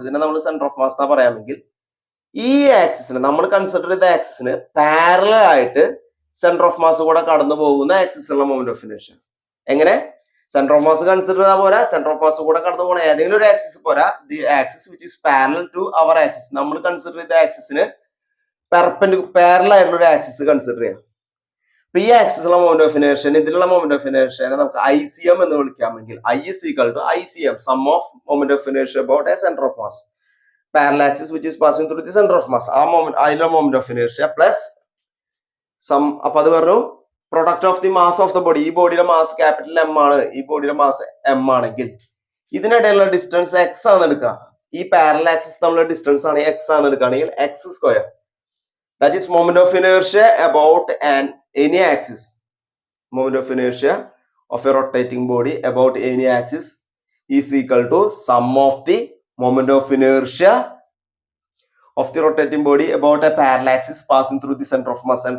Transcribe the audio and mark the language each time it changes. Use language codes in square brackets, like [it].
[ml] ഇതിനെ നമ്മൾ centre of mass എന്നാ പറയാമെങ്കിൽ ഈ ആക്സിസിന് നമ്മൾ കൺസിഡർ ചെയ്ത ആക്സിസിന് പാരലൽ ആയിട്ട് സെന്റർ ഓഫ് മാസ് കൂടെ കടന്നു പോകുന്ന ആക്സിസുള്ള മൊമെന്റ് ഓഫ് ഇനേർഷ്യ. എങ്ങനെ? സെന്റർ ഓഫ് മാസ് കൺസിഡർ ചെയ്താൽ പോരാ, സെന്റർ ഓഫ് മാസ് കൂടെ കടന്നു പോകുന്ന ഏതെങ്കിലും ഒരു ആക്സിസ് പോരാ, [en] The axis which is parallel to our axis. [ml] നമ്മൾ കൺസിഡർ ചെയ്ത ആക്സിസിന് പാരലൽ ആയിട്ടുള്ള ഒരു ആക്സിസ് കൺസിഡർ ചെയ്യാം. അപ്പൊ ഈ ആക്സിസുള്ള മൊമെന്റ് ഓഫ് ഇനേർഷ്യനെ, ഇതിലുള്ള മൊമെന്റ് ഓഫ് ഇനേർഷ്യനെ നമുക്ക് ICM എന്ന് വിളിക്കാമെങ്കിൽ [en] I is equal to ICM, sum of moment of inertia about a center of mass, parallel axis which is passing through the center of mass. [ml] ആ അതിലുള്ള moment of inertia plus some. അപ്പൊ അത് പറഞ്ഞു [en] Product of the mass of the body. [ml] ഈ ബോഡിയുടെ mass capital M ആണ്, ഈ ബോഡിയുടെ മാസ് M ആണെങ്കിൽ ഇതിനിടയിലുള്ള ഡിസ്റ്റൻസ് X ആണ് എടുക്കുക. ഈ പാരലൽ ആക്സിസ് തമ്മിലുള്ള ഡിസ്റ്റൻസ് ആണ് X ആണ് എടുക്കുകയാണെങ്കിൽ X². [en] That is moment of inertia about any axis. Moment of inertia of a rotating body about any axis is equal to sum of the moment of inertia of the rotating body about a parallel axis passing through the center of mass.